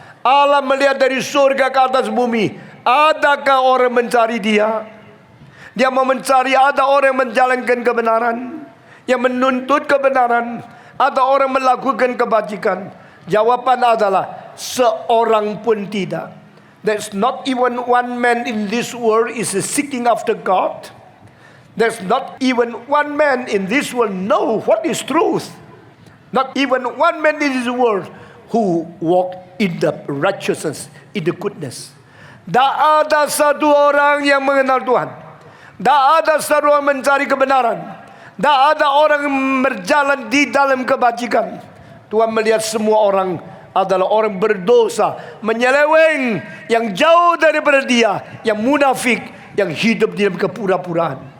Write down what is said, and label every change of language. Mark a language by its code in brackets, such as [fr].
[id] Allah melihat dari surga ke atas bumi, adakah orang mencari Dia? Dia mau mencari, ada orang yang menjalankan kebenaran, yang menuntut kebenaran, ada orang melakukan kebajikan. Jawaban adalah seorang pun tidak. [en] There's not even one man in this world is seeking after God. There's not even one man in this world know what is truth. Not even one man in this world who walk in the righteousness, in the goodness. [id] Tak ada satu orang yang mengenal Tuhan. Tak ada satu orang mencari kebenaran. Tak ada orang yang berjalan di dalam kebajikan. Tuhan melihat semua orang adalah orang berdosa, menyeleweng, yang jauh daripada Dia, yang munafik, yang hidup di dalam kepura-puraan.